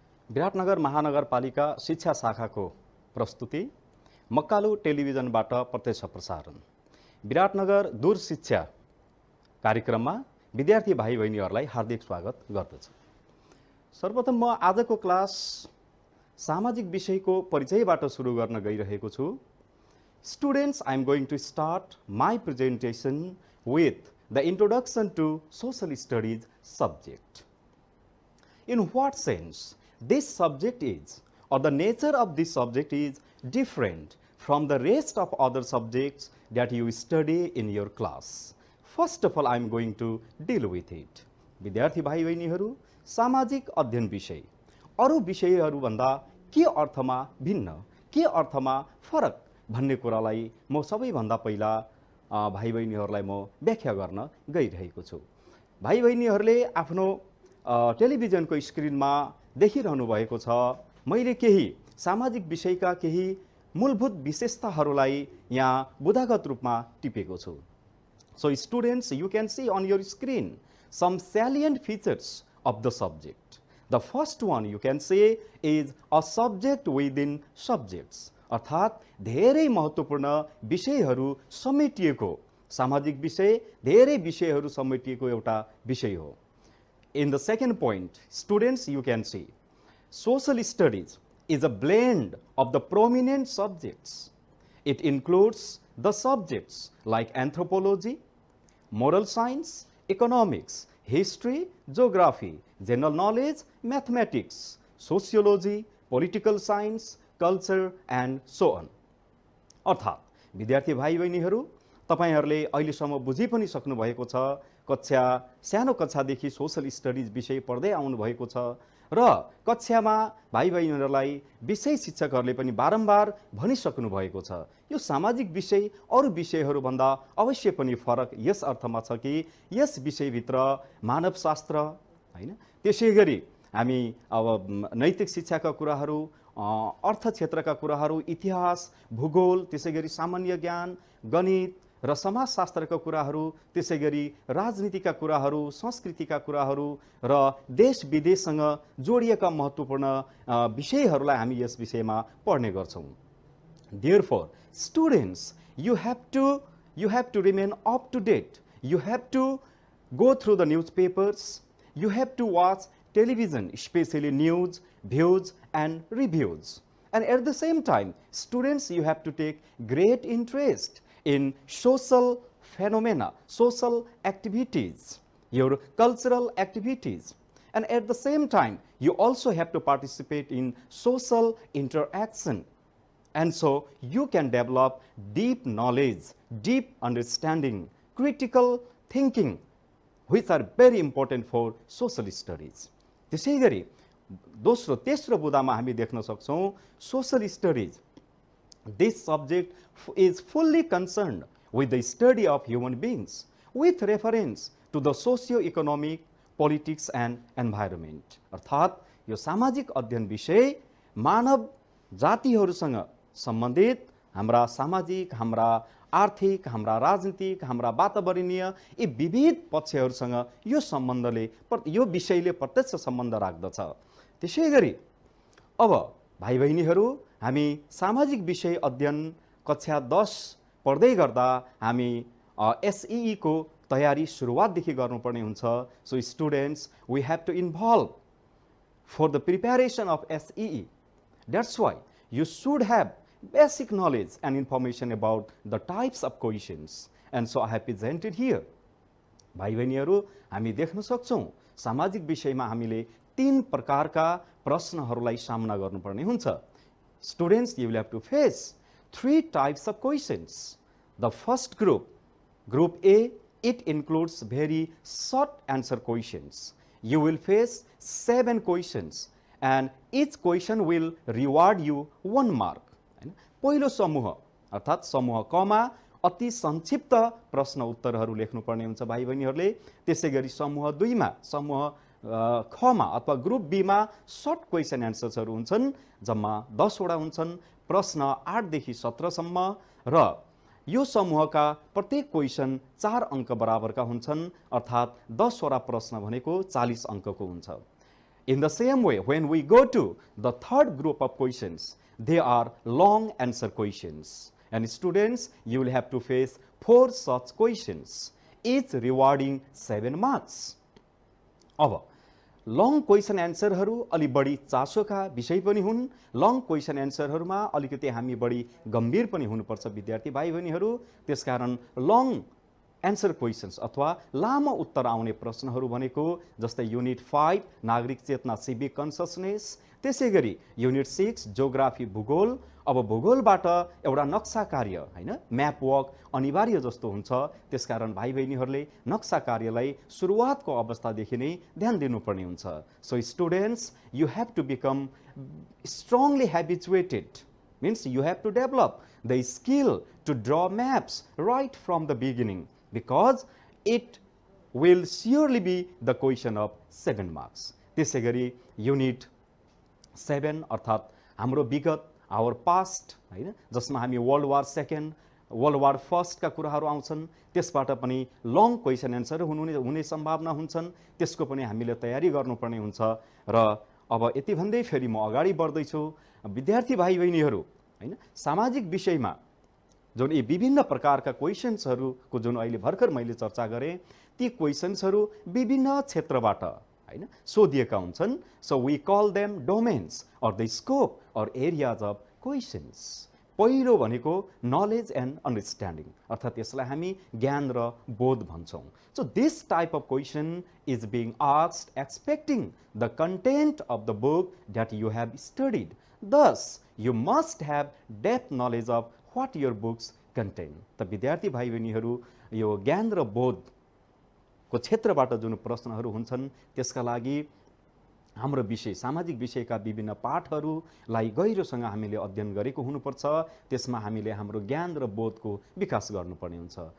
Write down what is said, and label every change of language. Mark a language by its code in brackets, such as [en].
[ne] विराटनगर महानगरपालिका शिक्षा शाखाको प्रस्तुति मक्कालु टेलिभिजनबाट प्रत्यक्ष प्रसारण विराटनगर दूर शिक्षा कार्यक्रममा विद्यार्थी भाइ बहिनीहरूलाई हार्दिक स्वागत गर्दछु। सर्वप्रथम म आजको क्लास सामाजिक विषयको परिचयबाट सुरु गर्न गइरहेको छु। [en] Students, I am going to start my presentation with the introduction to social studies subject. In what sense this subject is, or the nature of this subject is different from the rest of other subjects that you study in your class. First of all, I am going to deal with it. [ne] विद्यार्थी भाइ बहिनीहरू, सामाजिक अध्ययन विषय अरू विषयहरूभन्दा के अर्थमा भिन्न, के अर्थमा फरक भन्ने कुरालाई म सबैभन्दा पहिला भाइ बहिनीहरूलाई म व्याख्या गर्न गइरहेको छु। भाइ बहिनीहरूले आफ्नो टेलिभिजनको स्क्रिनमा देखिरहनु भएको छ। मैले केही सामाजिक विषयका केही मूलभूत विशेषताहरूलाई यहाँ बुदागत रूपमा टिपेको छु। [en] So students, you can see on your screen some salient features of the subject. The first one you can say is a subject within subjects. [ne] अर्थात् धेरै महत्त्वपूर्ण विषयहरू समेटिएको सामाजिक विषय धेरै विषयहरू समेटिएको एउटा विषय हो। [en] In the second point, students, you can see social studies is a blend of the prominent subjects. It includes the subjects like anthropology, moral science, economics, history, geography, general knowledge, mathematics, sociology, political science, culture and so on. [ne] अर्थात् विद्यार्थी भाइ बहिनीहरू, तपाईहरूले अहिलेसम्म बुझि पनि सक्नु भएको छ। सानो कक्षादेखि सोशल स्टडिज विषय पढ्दै आउनु भएको छ र कक्षामा भाइ बहिनीहरूलाई विषय शिक्षकहरूले पनि बारम्बार भनिसक्नु भएको छ। यो सामाजिक विषय अरू विषयहरूभन्दा अवश्य पनि फरक यस अर्थमा छ कि यस विषयभित्र मानवशास्त्र हैन, त्यसैगरी हामी अब नैतिक शिक्षाका कुराहरू, अर्थ क्षेत्रका कुराहरू, इतिहास, भूगोल, त्यसैगरी सामान्य ज्ञान, गणित र समाजशास्त्रका कुराहरू, त्यसैगरी राजनीतिका कुराहरू, संस्कृतिका कुराहरू र देश विदेशसँग जोडिएका महत्त्वपूर्ण विषयहरूलाई हामी यस विषयमा पढ्ने गर्छौं। [en] Therefore, students, you have to remain up to date. You have to go through the newspapers. You have to watch television, especially news, views and reviews. And at the same time, students, you have to take great interest in social phenomena, social activities, your cultural activities. And at the same time, you also have to participate in social interaction. And so you can develop deep knowledge, deep understanding, critical thinking, which are very important for social studies. [ne] त्यसैगरी तेस्रो बुदामा हामी देख्न सक्छौं social studies. [en] This subject is fully concerned with the study of human beings with reference to the socio-economic, politics and environment. [ne] अर्थात् यो सामाजिक अध्ययन विषय मानव जातिहरूसँग सम्बन्धित हाम्रा सामाजिक, हाम्रा आर्थिक, हाम्रा राजनीतिक, हाम्रा वातावरणीय यी विविध पक्षहरूसँग यो विषयले प्रत्यक्ष सम्बन्ध राख्दछ। त्यसैगरी अब भाइ बहिनीहरू, हामी सामाजिक विषय अध्ययन कक्षा 10 पढ्दै गर्दा हामी एसईई को तयारी सुरुवातदेखि गर्नुपर्ने हुन्छ। [en] So students, we have to involve for the preparation of SEE. That's why you should have basic knowledge and information about the types of questions. And so I have presented here. [ne] भाइ बहिनीहरू, हामी देख्न सक्छौँ सामाजिक विषयमा हामीले 3 प्रकारका प्रश्नहरूलाई सामना गर्नुपर्ने हुन्छ. [en] Students, you will have to face 3 types of questions. The first group, Group A, it includes very short answer questions. You will face 7 questions and each question will reward you 1 mark. [ne] पहिलो समूह अर्थात् समूह कमा अति संक्षिप्त प्रश्न उत्तरहरू लेख्नुपर्ने हुन्छ भाइ बहिनीहरूले. त्यसैगरी समूह 2 मा, समूह खमा अथवा ग्रुप बी मा सर्ट क्वेसन एन्सर्सहरू हुन्छन्. जम्मा 10 वटा हुन्छन्. प्रश्न 8 देखि 17 सम्म र यो समूहका प्रत्येक क्वेसन 4 अङ्क बराबरका हुन्छन्. अर्थात् 10 वटा प्रश्न भनेको 40 अङ्कको हुन्छ. [en] In the same way, when we go to the third group of questions, they are long answer questions. And students, you will have to face 4 such questions, each rewarding 7 marks. [ne] अब long question एन्सरहरू अलि बढी चासोका विषय पनि हुन्. Long question एन्सरहरूमा अलिकति हामी बढी गम्भीर पनि हुनुपर्छ विद्यार्थी भाइ बहिनीहरू. त्यसकारण लङ एन्सर क्वेसन्स अथवा लामो उत्तर आउने प्रश्नहरू भनेको जस्तै युनिट 5 नागरिक चेतना सिभिक कन्सियसनेस, त्यसैगरी युनिट 6 जियोग्राफी भूगोल. अब भूगोलबाट एउटा नक्सा कार्य हैन म्याप वर्क अनिवार्य जस्तो हुन्छ. त्यसकारण भाइ बहिनीहरूले नक्सा कार्यलाई सुरुवातको अवस्थादेखि नै ध्यान दिनुपर्ने हुन्छ. [en] So students, you have to become strongly habituated, means you have to develop the skill to draw maps right from the beginning, because it will surely be the question of 7 marks. [ne] त्यसैगरी unit 7 अर्थात् हाम्रो विगत, our past हैन, जसमा हामी world war second, world war first का कुराहरू आउँछन्. त्यसबाट पनि लङ क्वेसन एन्सर हुने सम्भावना हुन्छन्. त्यसको पनि हामीले तयारी गर्नुपर्ने हुन्छ. र अब यति भन्दै फेरि म अगाडि बढ्दैछु. विद्यार्थी भाइ बहिनीहरू हैन, सामाजिक विषयमा जुन यी विभिन्न प्रकारका क्वेसन्सहरूको जुन अहिले भर्खर मैले चर्चा गरेँ, ती क्वेसन्सहरू विभिन्न क्षेत्रबाट हैन सोधिएका हुन्छन्. [en] So we call them domains or the scope or areas of questions. [ne] पहिलो भनेको [en] knowledge and understanding, [ne] अर्थात् यसलाई हामी ज्ञान र बोध भन्छौँ. [en] So this type of question is being asked expecting the content of the book that you have studied. Thus, you must have depth knowledge of what your books contain. [ne] त विद्यार्थी भाइ बहिनीहरू, यो ज्ञान र बोधको क्षेत्रबाट जुन प्रश्नहरू हुन्छन् त्यसका लागि हाम्रो विषय, सामाजिक विषयका विभिन्न पाठहरूलाई गहिरोसँग हामीले अध्ययन गरेको हुनुपर्छ. त्यसमा हामीले हाम्रो ज्ञान र बोधको विकास गर्नुपर्ने हुन्छ.